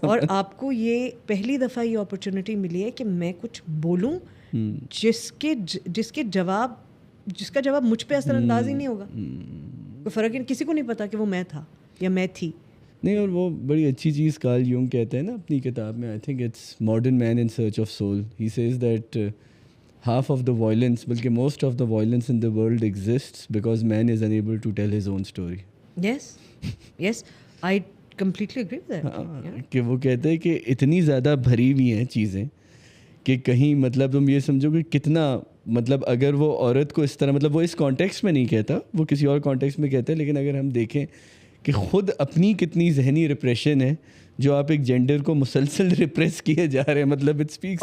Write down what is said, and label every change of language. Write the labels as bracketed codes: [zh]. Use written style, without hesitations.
[ur] اور آپ کو یہ پہلی دفعہ یہ اپرچونٹی ملی ہے کہ میں کچھ بولوں جس کا جواب مجھ پہ اثر انداز ہی نہیں ہوگا. کوئی فرق ہی, کسی کو نہیں پتا کہ وہ میں تھا یا میں تھی. نہیں, اور وہ بڑی اچھی چیز کارل یونگ کہتے ہیں نا اپنی کتاب میں, [en] I think it's modern man in search of soul. He says that half of the violence, بلکہ most of the violence in the world exists because man is unable to tell his own story. Yes, I completely agree with that. [ur] کہ وہ کہتے ہیں کہ اتنی زیادہ بھری ہوئی ہیں چیزیں کہ کہیں مطلب تم یہ سمجھو کہ کتنا, مطلب اگر وہ عورت کو اس طرح, مطلب وہ اس کانٹیکسٹ میں نہیں کہتا, وہ کسی اور کانٹیکسٹ میں کہتا ہے, لیکن اگر ہم دیکھیں کہ خود اپنی کتنی ذہنی ریپریشن ہے جو آپ ایک جینڈر کو مسلسل ریپریس کیے جا رہے ہیں, مطلب [en] It speaks.